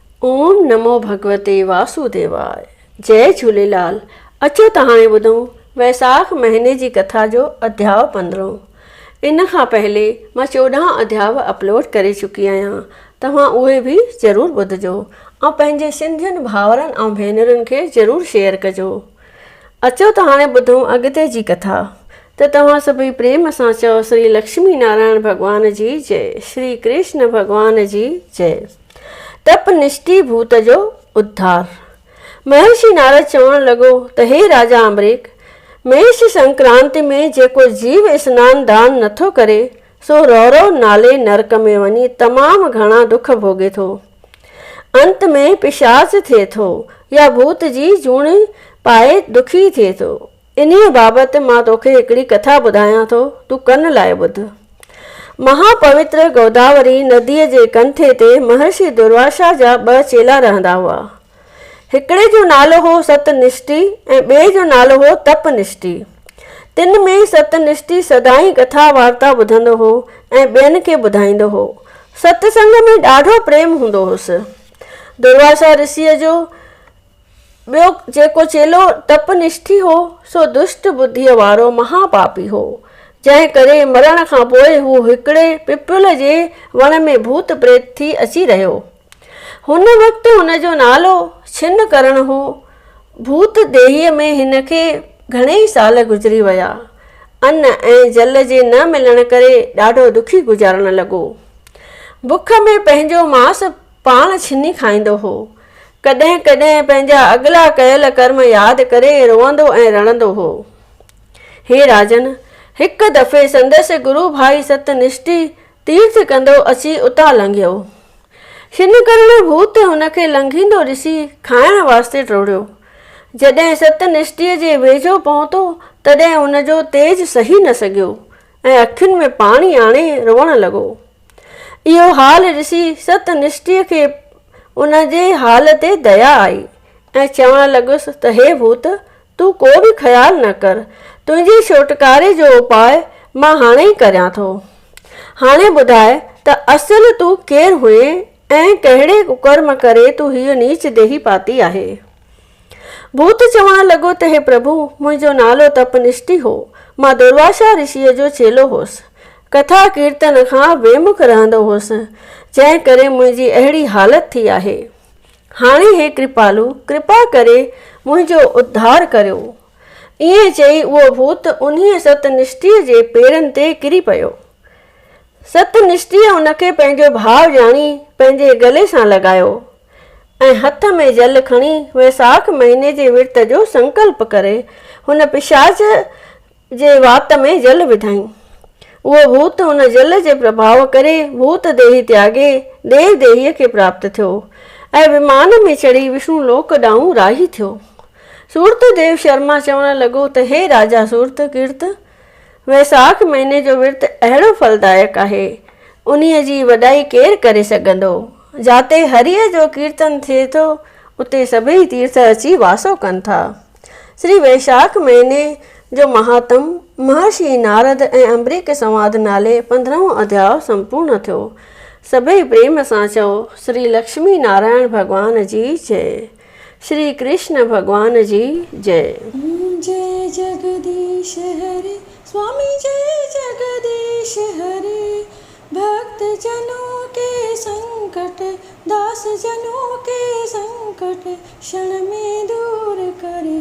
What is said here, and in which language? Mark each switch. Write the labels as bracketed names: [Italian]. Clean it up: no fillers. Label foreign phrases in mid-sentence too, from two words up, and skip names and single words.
[Sanskrit] ओम नमो भगवते वासुदेवाय। जय झूलेलाल। [Sindhi] अचो त हाणे ॿुधूं वैसाख महीने जी कथा जो अध्याय 15। इन खां पहले मां 14 अध्याय अपलोड करे चुकी आहियां, तव्हां उहे बि ज़रूर ॿुधजो ऐं पंहिंजे सिंधियुनि भाउरनि ऐं भेनरुनि खे ज़रूर शेयर कजो। अचो त हाणे ॿुधूं अॻिते जी कथा। त तव्हां सभई प्रेम सां चओ श्री लक्ष्मी नारायण भॻवान जी जय, श्री कृष्ण भॻवान जी जय। तपनिष्ठी भूत जो उद्धार। महर्षि नारद चवण लॻो त हे राजा अम्बरीक, मेष संक्रांति में जेको जीव स्नान दान नथो करे सो रौरव नाले नरक में वञी तमामु घणा दुख भोगे थो। अंत में पिशाच थिए थो या भूत जी जूणी पाए दुखी थिए थो। इन्हीअ बाबति मां तोखे हिकिड़ी कथा ॿुधायां थो, तूं कन लाइ ॿुध। महापवित्र गोदावरी नदीअ जे कंठे ते महर्षि दुर्वासा जा 2 चेला रहंदा हुआ। हिकिड़े जो नालो हो सतनिष्ठी ऐं ॿिए जो नालो हो तपनिष्ठी। तिन में सतनिष्ठी सदाई कथा वार्ता ॿुधंदो हो ऐं ॿियनि खे ॿुधाईंदो हो। सत्संग में ॾाढो प्रेम हूंदो हुअसि। दुर्वासा ऋषिअ जो ॿियो जेको चेलो तपनिष्ठी हो सो दुष्ट बुद्धीअ वारो महापापी हो, जंहिं करे मरण खां पोइ हू हिकिड़े पिपल जे वण में भूत प्रेत थी अची रहियो। हुन वक़्तु हुन जो नालो छिन करण हो। भूत देहीअ में हिन खे घणेई साल गुज़री विया। अन्न ऐं जल जे न मिलण करे ॾाढो दुखी गुज़ारण लॻो। बुख में पंहिंजो मांस पाण छिनी खाईंदो हो। कॾहिं कॾहिं पंहिंजा अॻिला कयल कर्म यादि करे रोअंदो ऐं रणंदो हो। हे राजन, हिकु दफ़े संदसि गुरु भाई सतनिष्ठी तीर्थ कंदो अची उतां लंघियो। छिन करण भूत हुनखे लंघींदो ॾिसी खाइण वास्ते टोड़ियो। जॾहिं सतनिष्ठीअ जे वेझो पहुतो तॾहिं हुनजो तेज सही न सघियो ऐं अखियुनि में पाणी आणे रोअण लॻो। इहो हाल ॾिसी सतनिष्ठीअ खे उन जे हाल ते दया आई ऐं चवण लॻुसि त हे भूत, तूं को बि ख़्यालु न कर, तुंहिंजे छुटकारे जो उपाय मां हाणे ई करियां थो। हाणे ॿुधाए त असुलु तूं केरु हुए ऐं कहिड़े कुकर्म करे तूं हीअ नीच देही पाती आहे। भूत चवण लॻो त हे प्रभु, मुंहिंजो नालो तपनिष्ठी हो। मां दुर्वासा ऋषिअ जो चेलो हुअसि। कथा कीर्तन खां बेमुख रहंदो हुअसि, जंहिं करे मुंहिंजी अहिड़ी हालत थी आहे। हाणे हे कृपालु, कृपा करे मुंहिंजो उद्धार करियो। ईअं चई उहो भूत उन्हीअ सतनिष्ठीअ जे पेरनि ते किरी पियो। सतनिष्ठीअ हुनखे पंहिंजो भाउ ॼाणी पंहिंजे गले सां लॻायो ऐं हथ में जल खणी वैसाख महीने जे विर्त जो संकल्प करे हुन पिशाच जे वात में जल विधाई। उहो भूत हुन जल जे प्रभाव करे भूत देही त्यागे देव देहीअ खे प्राप्त थियो ऐं विमान में चढ़ी विष्णु लोक ॾांहुं राही थियो। सूरत देव शर्मा चवण लॻो त हे राजा सूरत कीर्त, वैसाख महीने जो विर्त अहिड़ो फलदायक आहे, उन्हीअ जी वॾाई केरु करे सघंदो। जाते हरिअ जो कीर्तन थिए थो उते सभई तीर्थ अची वासो कनि था। श्री वैशाख महीने जो महात्म महर्षि नारद ऐं अम्बरीक संवाद नाले 15 अध्याय संपूर्ण थियो। सभई प्रेम सां चओ श्री लक्ष्मी नारायण भगवान जी जय, श्री कृष्ण भगवान जी जय। [Hindi] जय जगदीश हरे स्वामी, जय जगदीश हरे। भक्त जनों के संकट, दास जनों के संकट क्षण में दूर करे।